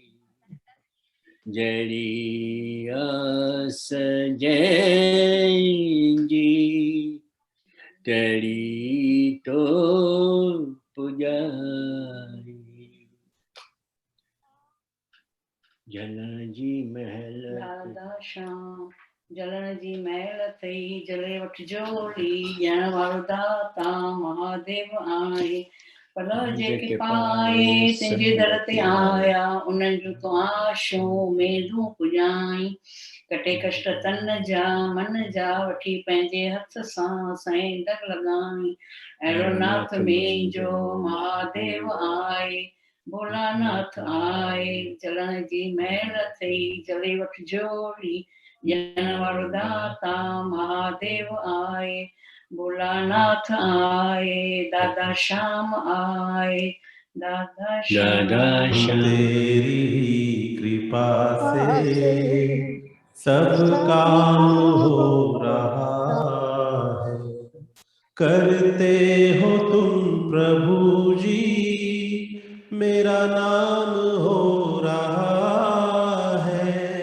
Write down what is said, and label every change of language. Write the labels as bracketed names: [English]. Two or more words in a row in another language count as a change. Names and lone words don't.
[Sindhi] जड़ी आस जैंगी जड़ी तो पुजारी। जलन जी महल दादा श्याम जलन जी महल थई, जले वठ जोड़ी ॼण वारो दाता महादेव आहे। भला जेके पाए तुंहिंजे दर ते आया, उन्हनि जूं तूं आशूं मेदूं पुॼाई। कटे कष्ट तन जा मन जा, वठी पंहिंजे हथ सां साईं दर लॻाई। अहिड़ो नाथ मुंहिंजो महादेव आहे, भोलानाथ आहे। जलन जी महल थई, जले वठ जोड़ी ॼण वारो दाता महादेव आहे। भोलानाथ आए, दादा श्याम आए, दादा श्याम [Hindi] तेरी कृपा से सब काम हो रहा है, करते हो तुम प्रभु जी, मेरा नाम हो रहा है।